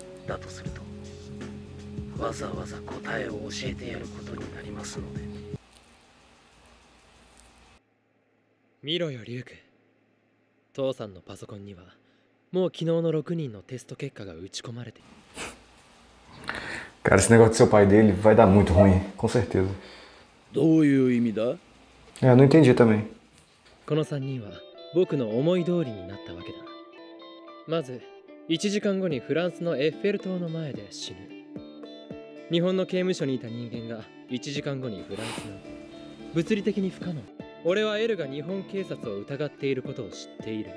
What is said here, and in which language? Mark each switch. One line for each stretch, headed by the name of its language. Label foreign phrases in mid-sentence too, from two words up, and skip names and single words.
Japanese: だとすると、わざわざ答えを教えてやることになりますので。見ろよリュウク。父さんのパソコンにはもう昨日の6人のテスト結果が打ち込まれている。
Portuguese: Cara, esse negócio de seu pai dele vai dar muito ruim, com certeza.
Japanese: どういう意味だ？
Portuguese: É, eu não entendi também.
Japanese: この3人は僕の思い通りになったわけだ。まず1時間後にフランスのエッフェル塔の前で死ぬ。日本の刑務所にいた人間が1時間後にフランスなんて物理的に不可能。俺はエルが日本警察を疑っていることを知っている。